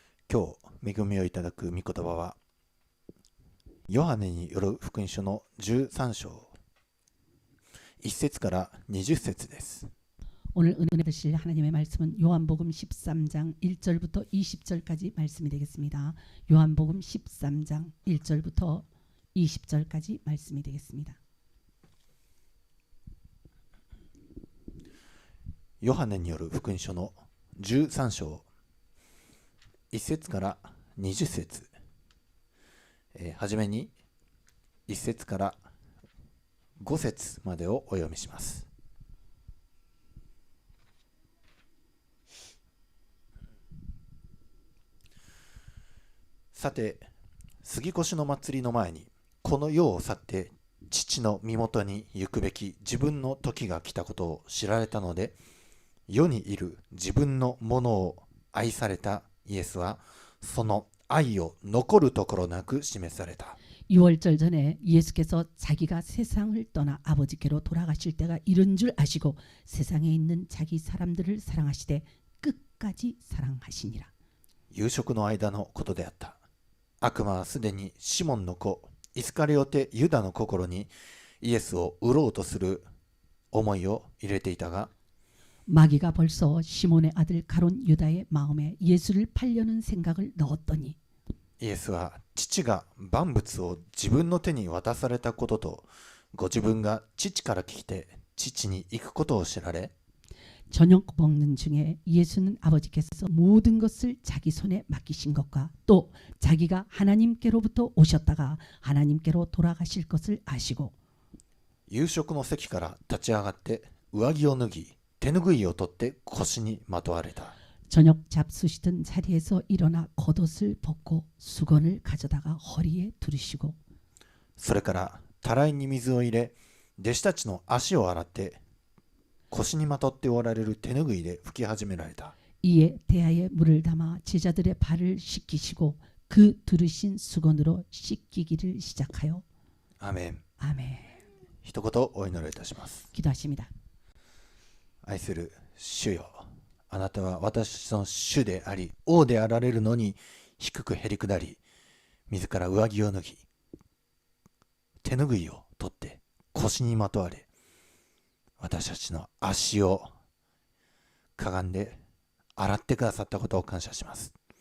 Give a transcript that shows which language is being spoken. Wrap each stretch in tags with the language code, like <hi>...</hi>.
<ja>今日恵みをいただく御言葉はヨハネによる福音書の13章1節から20節です。</ja> <ko>오늘 은혜 받으실 하나님의 말씀은 요한복음 13장 1절부터 20절까지 말씀이 되겠습니다. 요한복음 13장 1절부터 20절까지 말씀이 되겠습니다.</ko> <ja>ヨハネによる福音書の13章1節から20節、はじめに1節から5節までをお読みします。さて、杉越の祭りの前にこの世を去って父の身元に行くべき自分の時が来たことを知られたので、世にいる自分のものを愛されたイエスはその愛を残るところなく示された。</ja> <ko>6월절 전에 예수께서 자기가 세상을 떠나 아버지께로 돌아가실 때가 이른 줄 아시고 세상에 있는 자기 사람들을 사랑하시되 끝까지 사랑하시니라.</ko> <ja>夕食の間のことであった。悪魔はすでにシモンの子イスカリオテユダの心にイエスを売ろうとする思いを入れていたが、</ja> <ko>마귀가 벌써 시몬의 아들 가론 유다의 마음에 예수를 팔려는 생각을 넣었더니</ko> <ja>イエスは父が万物を自分の手に渡されたこととご自分が父から聞いて父に行くことを知られ、</ja> <ko>저녁 먹는 중에 예수는 아버지께서 모든 것을 자기 손에 맡기신 것과 또 자기가 하나님께로부터 오셨다가 하나님께로 돌아가실 것을 아시고</ko> <ja>夕食の席から立ち上がって上着を脱ぎ手ぬぐいを取って腰にまとわれた。</ja> <ko>저녁 잡수시던 자리에서 일어나 겉옷을 벗고 수건을 가져다가 허리에 두르시고</ko> <ja>それからたらいに水を入れ弟子たちの足を洗って腰にまとっておられる手ぬぐいで拭き始められた。</ja> <ko>이에 대야에 물을 담아 제자들의 발을 씻기시고 그 두르신 수건으로 씻기기를 시작하여</ko> <ja>アーメン。</ja> <ko>아멘.</ko> <ja>一言お祈りいたします。</ja> <ko>기도하십니다.</ko> <ja>愛する主よ、あなたは私の主であり王であられるのに低くへりくだり、自ら上着を脱ぎ手ぬぐいを取って腰にまとわれ、私たちの足をかがんで洗ってくださったことを感謝します。</ja>